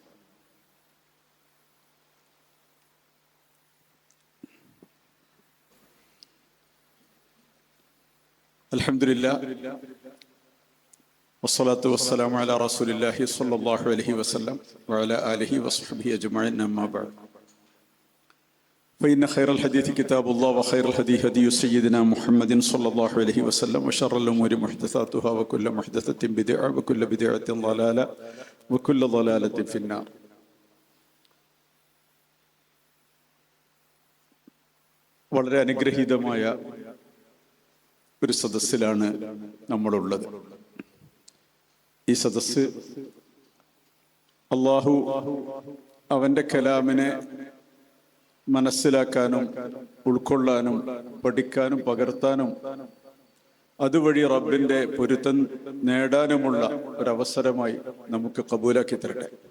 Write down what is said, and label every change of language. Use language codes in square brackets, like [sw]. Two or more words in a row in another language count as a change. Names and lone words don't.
[ar] الحمد لله والصلاة والسلام على رسول الله صلى الله عليه وسلم وعلى آله وصحبه أجمعين، أما بعد. فإن خير الحديث كتاب الله وخير الهدي هدي سيدنا محمد صلى الله عليه وسلم وشر الأمور محدثاتها وكل محدثة بدعة وكل بدعة ضلالة وكل ضلالة في النار. [ml] വളരെ അനുഗ്രഹീതമായ ഒരു സദസ്സിലാണ് നമ്മളുള്ളത്. ഈ സദസ്സ് അല്ലാഹു അവന്റെ കലാമിനെ മനസ്സിലാക്കാനും ഉൾക്കൊള്ളാനും പഠിക്കാനും പകർത്താനും അതുവഴി റബ്ബിന്റെ പൊരുത്തം നേടാനുമുള്ള ഒരവസരമായി നമുക്ക് കബൂലാക്കി തരട്ടെ.